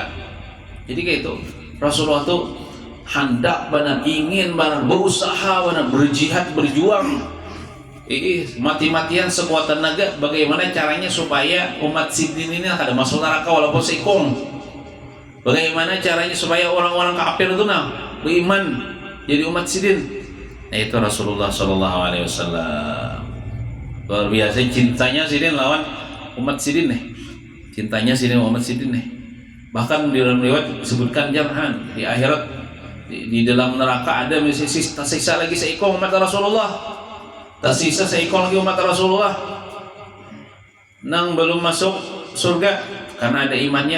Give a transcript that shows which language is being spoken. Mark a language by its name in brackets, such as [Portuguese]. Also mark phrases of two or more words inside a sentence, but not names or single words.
[Banjar] Jadi kayak itu Rasulullah itu hendak benar, ingin benar, berusaha benar, berjihad, berjuang, mati-matian sekuat tenaga. Bagaimana caranya supaya umat sidin ini ada masuk neraka walaupun seikung? Bagaimana caranya supaya orang-orang kafir itu beriman jadi umat sidin? Itu Rasulullah [Arabic] صَلَّى اللّٰهُ عَلَيْهِ وَسَلَّمَ. [Banjar] Luar biasa cintanya Sidin lawan umat Sidin nih. Cintanya Sidin umat Sidin nih. [Indonesian] Bahkan di dalam riwayat disebutkan jangan di akhirat di dalam neraka ada tersisa lagi seekor umat Rasulullah. [Banjar] Tersisa seekor lagi umat Rasulullah. Nang belum masuk surga karena ada imannya.